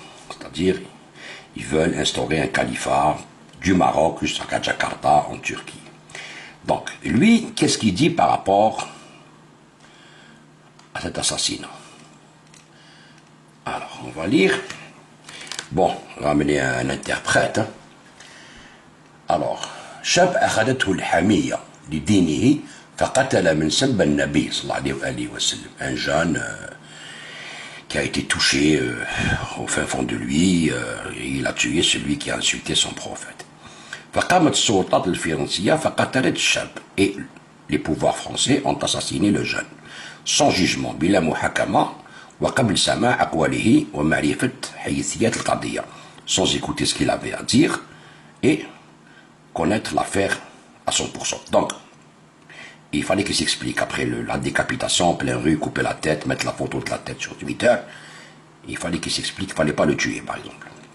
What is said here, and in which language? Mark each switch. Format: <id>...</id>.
<fr>C'est-à-dire, ils veulent instaurer un califat du Maroc jusqu'à Jakarta en Turquie. Donc, lui, qu'est-ce qu'il dit par rapport à cet assassinat? Alors, on va lire. Bon, on va amener un interprète. Hein.</fr> <ar>Alors, شاب أخذته الحمية لدينه فقتل من سب النبي صلى الله عليه وسلم.</ar> <fr>Un jeune qui a été touché au fin fond de lui, il a tué celui qui a insulté son prophète.</fr> <ar>فقامت السلطات الفرنسية فقتلت الشاب.</ar> <fr>Et les pouvoirs français ont assassiné le jeune, sans jugement,</fr> <ar>بلا محاكمة وقبل سماع أقواله ومعرفة حيثيات القضية,</ar> <fr>sans écouter ce qu'il avait à dire et connaître l'affaire à 100%. Donc, il fallait qu'il s'explique. Après la décapitation en pleine rue, couper la tête, mettre la photo de la tête sur Twitter, il fallait qu'il s'explique, il ne fallait pas le tuer, par exemple.</fr>